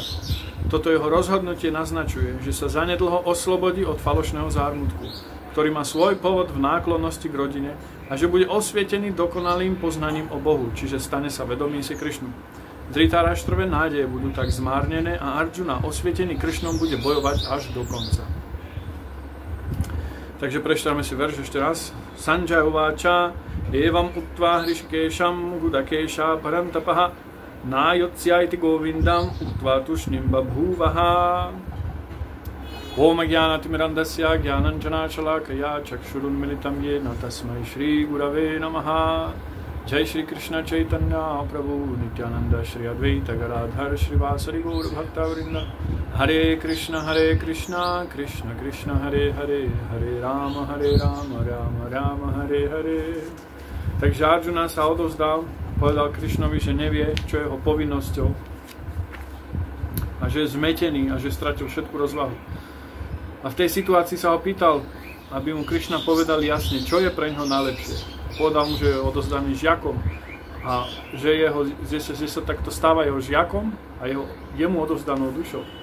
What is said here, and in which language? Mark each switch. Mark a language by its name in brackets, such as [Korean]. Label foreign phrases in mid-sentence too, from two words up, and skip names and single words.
[Slovak] Toto jeho rozhodnutie naznačuje, že sa zanedlho oslobodí od falošného zármutku, ktorý má svoj pôvod v náklonnosti k rodine a že bude osvietený dokonalým poznaním o Bohu, čiže stane sa vedomým si Krišnu. Dhritarashtrove nádeje budú tak zmárnené a Arjuna, osvietený Krišnom, bude bojovať až do konca. Takže prečítame si verš ešte raz. [Sanskrit] सञ्जय उवाच एवम् उक्त्वा हृषीकेशं गुडाकेशः परन्तपः न योत्स्य इति गोविन्दम् उक्त्वा तूष्णीं बभूव ह. ॐ ज्ञानतिमिरान्धस्य ज्ञानाञ्जनशलाकया चक्षुरुन्मीलितं येन तस्मै श्री गुरवे नमः. जय श्री कृष्ण चैतन्य प्रभु नित्यानन्द श्री अद्वैत गदाधर श्रीवास आदि गौर भक्तवृन्द. हरे कृष्ण कृष्ण कृष्ण हरे हरे हरे राम राम राम हरे हरे. [Slovak] Takže Arjuna sa odovzdal, povedal Krišnovi, že nevie, čo je jeho povinnosťou a že je zmetený a že stratil všetku rozvahu. A v tej situácii sa ho pýtal, aby mu Krišna povedal jasne, čo je pre neho najlepšie. Povedal mu, že je odozdaný žiakom a že sa takto stáva jeho žiakom a jemu odozdanou dušou.